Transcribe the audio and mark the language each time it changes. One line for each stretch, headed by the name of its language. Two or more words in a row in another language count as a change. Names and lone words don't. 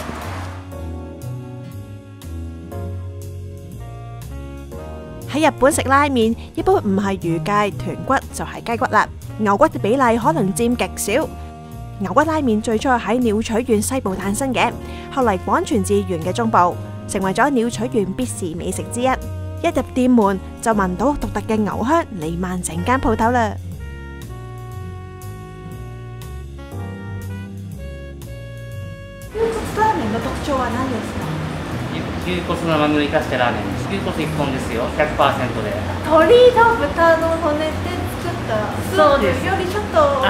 Cantonese: 喺日本食拉麵，一般唔係魚介、豚骨就係雞骨啦。牛骨嘅比例可能佔極少。牛骨拉麵最初喺鳥取縣西部誕生嘅，後嚟廣傳至縣嘅中部，成為咗鳥取縣必試美食之一。一入店門就聞到獨特嘅牛香彌漫整間鋪頭啦。
Japanese: ラーメンの特徴は何ですか？牛骨の旨味を生かしたラーメンです。牛骨1本ですよ、100% で。鶏と豚の骨で作ったスープよりちょっと